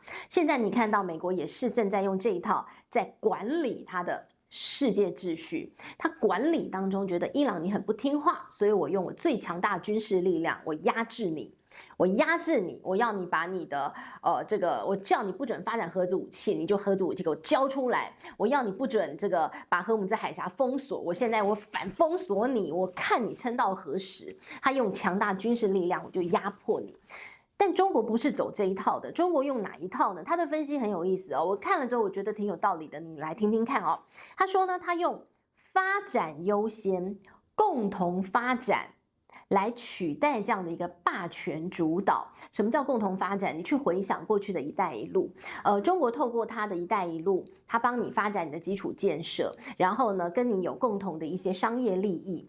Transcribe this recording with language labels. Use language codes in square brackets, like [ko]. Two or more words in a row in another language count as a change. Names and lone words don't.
[zh] 現在你看到美國也是正在用這一套在管理它的世界秩序，它管理當中覺得伊朗你很不聽話，所以我用我最強大軍事力量，我壓制你，我要你把你的這個，我叫你不准發展核子武器，你就核子武器給我交出來，我要你不准這個把荷姆茲海峽封鎖，我現在我反封鎖你，我看你撐到何時。他用強大軍事力量，我就壓迫你。但中國不是走這一套的，中國用哪一套呢？他的分析很有意思哦，我看了之後我覺得挺有道理的，你來聽聽看哦。他說呢，他用發展優先、共同發展來取代這樣的一個霸權主導。什麼叫共同發展？你去回想過去的一帶一路，中國透過它的一帶一路，它幫你發展你的基礎建設，然後呢，跟你有共同的一些商業利益。